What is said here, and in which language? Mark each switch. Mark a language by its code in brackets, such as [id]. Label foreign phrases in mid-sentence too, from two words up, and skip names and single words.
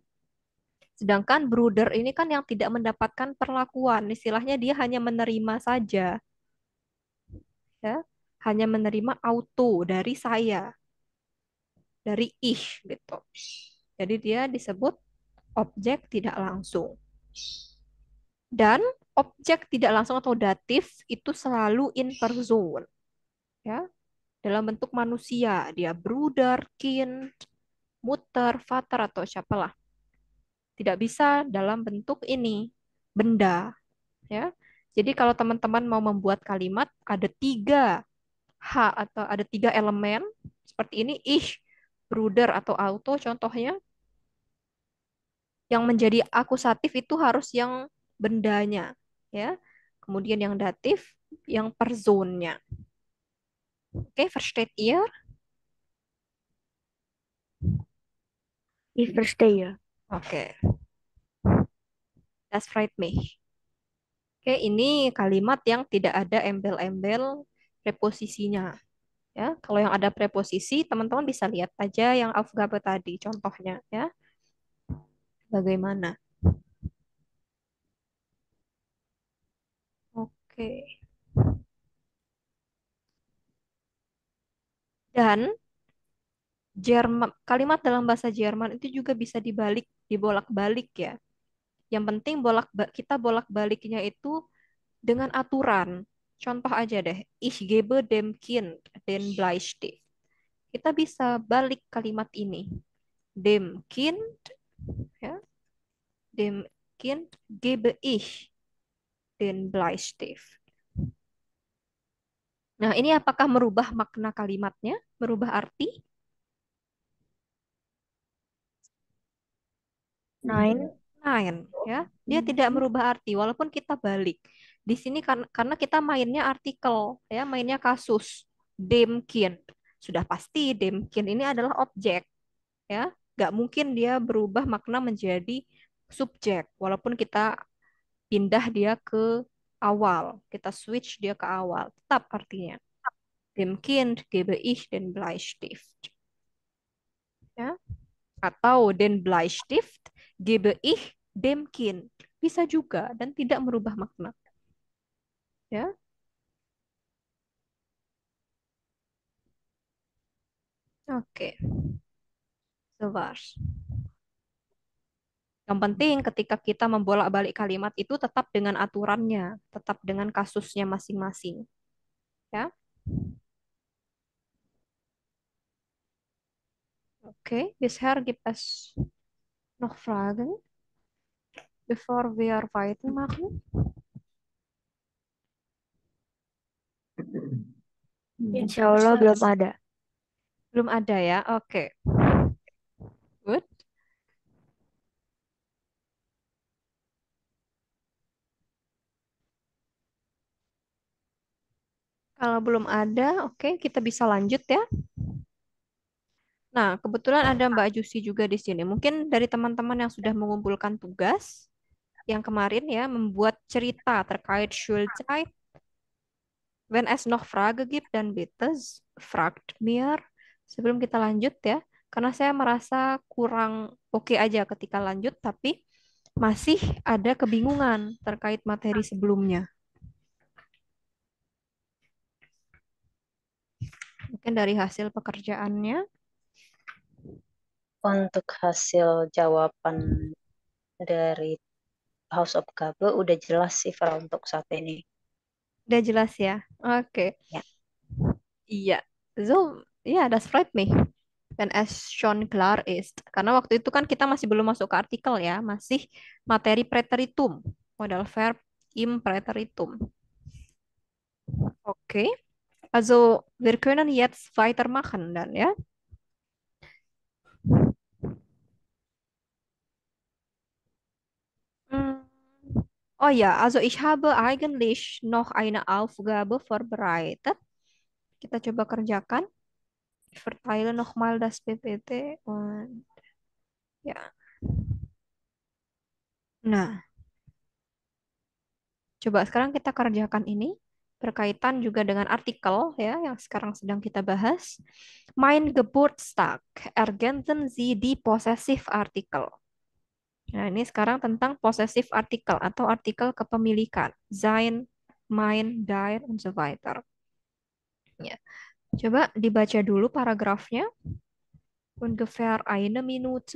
[id] Sedangkan bruder ini kan yang tidak mendapatkan perlakuan, istilahnya dia hanya menerima saja, ya. Hanya menerima auto dari saya, dari ich gitu. Jadi dia disebut objek tidak langsung. Dan objek tidak langsung atau datif itu selalu [en] in person, [id] ya, dalam bentuk manusia. Dia [de] Bruder, Kind, Mutter, Vater [id] atau siapalah. Tidak bisa dalam bentuk ini benda, ya. Jadi kalau teman-teman mau membuat kalimat ada tiga atau ada tiga elemen seperti ini, [de] ich, Bruder [id] atau auto contohnya, yang menjadi akusatif itu harus yang bendanya, ya. Kemudian yang datif, yang personnya. Oke, [de] versteht ihr? Ich verstehe. Oke, das freut mich. [id] Oke, ini kalimat yang tidak ada embel-embel preposisinya. Ya, kalau yang ada preposisi, teman-teman bisa lihat aja yang Aufgabe tadi, contohnya, ya. Bagaimana? Oke. Dan kalimat dalam bahasa Jerman itu juga bisa dibolak-balik ya. Yang penting kita bolak-baliknya itu dengan aturan. Contoh aja deh, [de] ich gebe dem Kind den Bleistift. [id] Kita bisa balik kalimat ini. [de] Dem Kind, ya, dem Kind gebe ich den Bleistift. [id] Nah, ini apakah merubah makna kalimatnya? Merubah arti? [de] Nein. Nein, [id] ya. Dia tidak merubah arti walaupun kita balik. Di sini karena kita mainnya artikel, ya, mainnya kasus. [de] Dem Kind. [id] Sudah pasti [de] dem Kind [id] ini adalah objek, ya. Nggak mungkin dia berubah makna menjadi subjek walaupun kita pindah dia ke awal, kita switch dia ke awal, tetap artinya. [de] Dem Kind gebe ich den Bleistift. [id] Ya. [de] Atau den Bleistift gebe ich dem Kind. [id] Bisa juga dan tidak merubah makna. Ya. Oke. [de] So war's. [id] Yang penting ketika kita membolak-balik kalimat itu tetap dengan aturannya, tetap dengan kasusnya masing-masing. Ya. Oke, [de] bisher gibt es noch Fragen, bevor wir weitermachen? [id] Ya, [ar] Insya Allah [id] belum ada. Belum ada ya? Oke. Good. Kalau belum ada, oke, kita bisa lanjut ya. Nah, kebetulan ada Mbak Jusi juga di sini. Mungkin dari teman-teman yang sudah mengumpulkan tugas yang kemarin ya, membuat cerita terkait Schulzeit. [de] Wenn es noch Frage gibt, dann bitte fragt mir. [id] Sebelum kita lanjut ya, karena saya merasa kurang oke aja ketika lanjut, tapi masih ada kebingungan terkait materi sebelumnya. Mungkin dari hasil pekerjaannya. Untuk hasil jawaban dari Hausaufgabe udah jelas sih Fra untuk saat ini. Udah jelas ya? Oke. Ya. Iya. [de] So, ja, das freut mich. dan as shown klar ist. [id] Karena waktu itu kan kita masih belum masuk ke artikel ya, masih materi preteritum, [de] modal verb im preteritum. [id] Oke, [de] also wir können jetzt weitermachen dann ya. Hmm. Oh ja, also ich habe eigentlich noch eine Aufgabe vorbereitet. [id] Kita coba kerjakan. [de] Ich verteile nochmal das PPT und ya. [id] Nah, coba sekarang kita kerjakan ini berkaitan juga dengan artikel ya yang sekarang sedang kita bahas. [de] Mein Geburtstag. Ergänzen Sie die Possessivartikel. [id] Nah, ini sekarang tentang possessive artikel atau artikel kepemilikan. [de] Sein, mein, dein, und so weiter. [id] Ya. Coba dibaca dulu paragrafnya. [de] Ungefähr eine Minute.